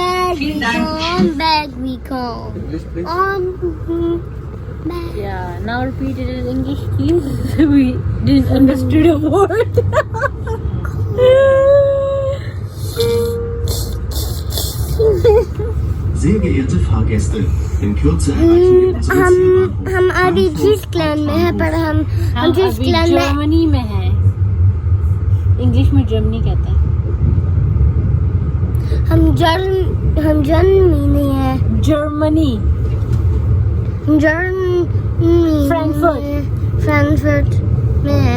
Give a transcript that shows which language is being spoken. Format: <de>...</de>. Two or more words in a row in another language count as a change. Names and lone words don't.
<de>Vielen Dank.</de> <en>We come back. Yeah, now repeat it in English, please. We didn't understood a word.</en> <de>Sehr geehrte Fahrgäste, in Kürze erreichen wir unsere Zielbahnhof.</de> <hi>हम अभी स्विट्जरलैंड में है, पर हम स्विट्जरलैंड में जर्मनी में है। इंग्लिश में जर्मनी कहते हैं। हम जर्मनी में है। जर्मनी फ्रैंकफर्ट में है।</hi>